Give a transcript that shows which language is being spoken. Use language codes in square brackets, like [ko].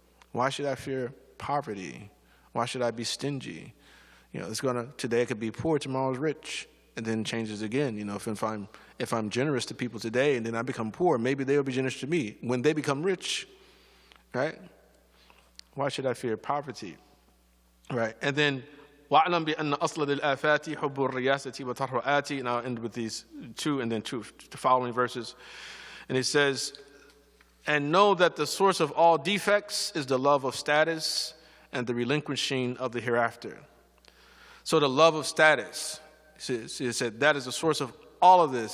[en] Why should I fear poverty? Why should I be stingy? Today I could be poor, tomorrow's rich. And then changes again. If I'm generous to people today and then I become poor, maybe they'll be generous to me when they become rich, right? Why should I fear poverty, right? [ar] And then وَاعْلَمْ بِأَنَّ أَصْلَ لِلْآفَاتِ حُبُّ الرِّيَاسَةِ وَتَرْوَآتِ. [en] And I'll end with these 2 and then 2 following verses. And it says, and know that the source of all defects is the love of status and the relinquishing of the hereafter. So the love of status, he said, that is the source of all of this.